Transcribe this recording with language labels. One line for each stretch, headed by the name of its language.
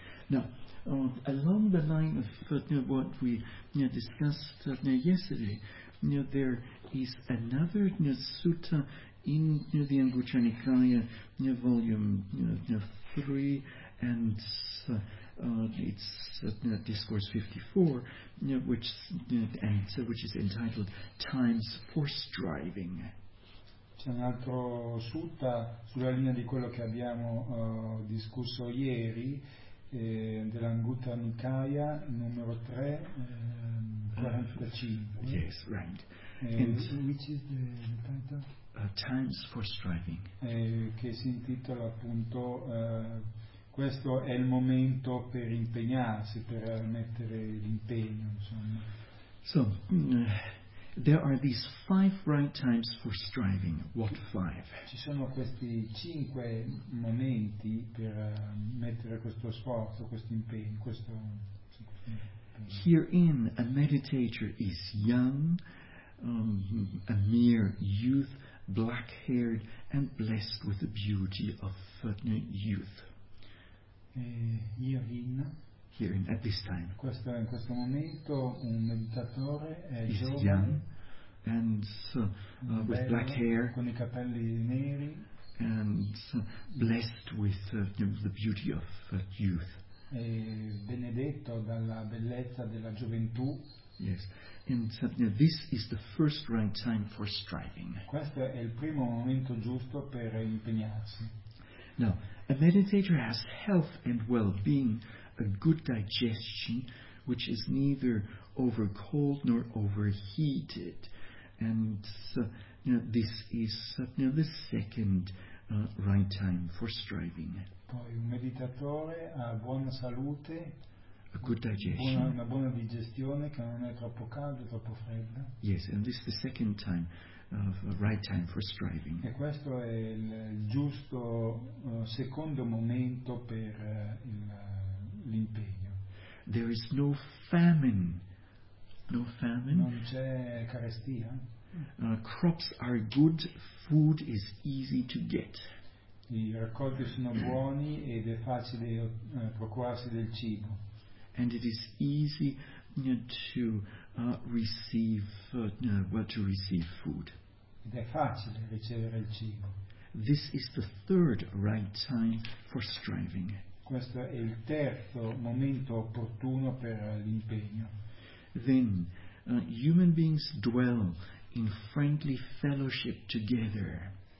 English: Now, along the line of what we discussed yesterday, there is another sutta in the Anguttara Nikaya, volume 3, and it's discourse 54, which is entitled "Time's for Striving."
Italian: C'è un altro sutta sulla linea di quello che abbiamo discusso ieri. Dell'Anguttara Nikaya numero 3, 45.
English: Yes, right. Which is the title? Times for Striving.
Italian: Che si intitola appunto questo è il momento per impegnarsi, per mettere l'impegno, insomma.
English: So, there are these five right times for striving. What five?
Italian: Ci sono questi cinque momenti per mettere questo sforzo, questo impegno, questo.
English: Herein, a meditator is young, a mere youth, black-haired and blessed with the beauty of youth. Herein, at this time.
Italian: Questo in questo momento un meditatore è
English: is
Italian: giovane.
English: Young. And with black hair,
Italian: con I capelli neri,
English: and blessed with the beauty of youth.
Italian: E benedetto dalla bellezza della gioventù.
English: Yes, and this is the first right time for striving.
Italian: Questo è il primo momento giusto per impegnarsi.
English: Now, a meditator has health and well-being, a good digestion, which is neither over cold nor overheated. And this is the second right time for striving.
Italian: Poi un meditatore ha buona salute,
English: a good digestion,
Italian: una buona digestione che non è troppo caldo, troppo fredda.
English: Yes, and this is the second time of a right time for striving.
Italian: E questo è il giusto secondo momento per l'impegno.
English: There is no famine. No famine.
Italian: Non c'è carestia.
English: Crops are good, food is easy to get.
Italian: I raccolti sono buoni ed è facile procurarsi del cibo.
English: And it is easy to receive to receive food.
Italian: Ed è facile ricevere il cibo.
English: This is the third right time for striving.
Italian: Questo è il terzo momento opportuno per l'impegno.
English: Then human beings dwell in friendly fellowship together.